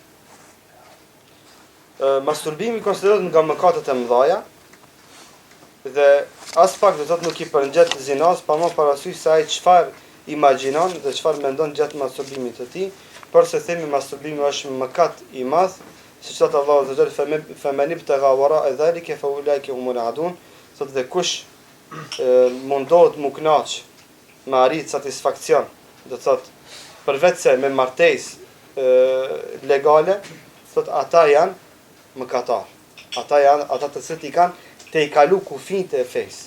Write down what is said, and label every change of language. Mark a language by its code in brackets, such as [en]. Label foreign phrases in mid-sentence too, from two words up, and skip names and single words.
[sq] Masturbimi konsiderohet nga mëkatet e mëdha, dhe as pak do thotë nuk i përngjet zinas, pa më parasysh se ai çfarë imagjinon dhe çfarë mendon gjatë masturbimit të tij, por se themi masturbimi është mëkat i madh, siç thot Allahu [ar] عز وجل, "فمن ابتغى وراء ذلك فأولئك هم العادون", [sq] thotë dhe kush mundohet mu knaq me arrit satisfakcion, do thotë përveç se me martesë legale, thotë ata janë mëkatar. Ata janë ata të cilët i kanë te i kalu kufit e fesë.